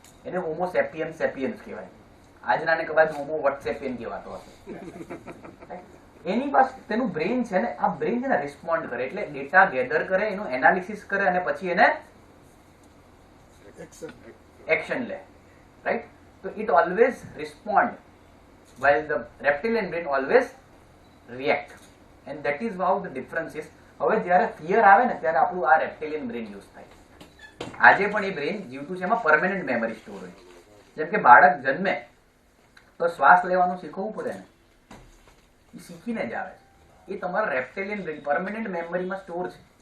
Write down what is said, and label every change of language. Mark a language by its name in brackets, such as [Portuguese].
[Gujarati] એને હોમો sapiens sapiens કહેવાય. આજનાને કદાચ હોમો વોટ્સએપિયન કહેવાતો હશે. એની પાસે તેનું બ્રેન છે ને, આ બ્રેન છે ને રિસ્પોન્ડ કરે, એટલે ડેટા ગેધર કરે, એનું એનાલિસિસ કરે અને પછી એને એક્શન લે, રાઈટ? તો [English] It always respond while the reptilian brain always react, and that is how the difference is. [Gujarati] હવે જ્યારે ફિયર આવે ને ત્યારે આપણું આ રેપ્ટિલિયન બ્રેન યુઝ થાય. આજે પણ એ બ્રેન જીવતું છે, એમાં પરમેનન્ટ મેમરી સ્ટોર હોય. જેમ કે બાળક જન્મે તો શ્વાસ લેવાનું શીખવવું પડે ને, એ શીખીને જ આવે છે. એ તમારા રેપ્ટિલિયન બ્રેન પરમેનન્ટ મેમરીમાં સ્ટોર છે.